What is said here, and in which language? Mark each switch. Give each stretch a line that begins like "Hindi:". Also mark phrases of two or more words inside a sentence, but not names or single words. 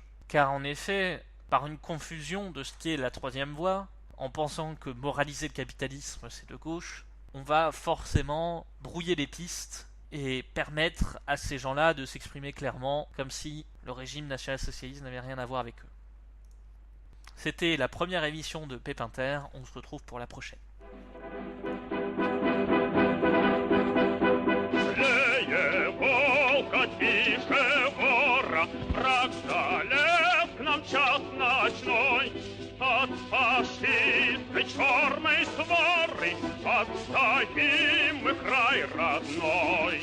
French: Car en effet, par une confusion de ce qu'est la troisième voie, en pensant que moraliser le capitalisme c'est de gauche, on va forcément brouiller les pistes et permettre à ces gens-là de s'exprimer clairement comme si le régime national-socialiste n'avait rien à voir avec eux. C'était la première émission de Pépinter, on se retrouve pour la prochaine.
Russian: Тише гора, враг залез к нам час ночной. От фашистской черной своры отстоим мы край родной.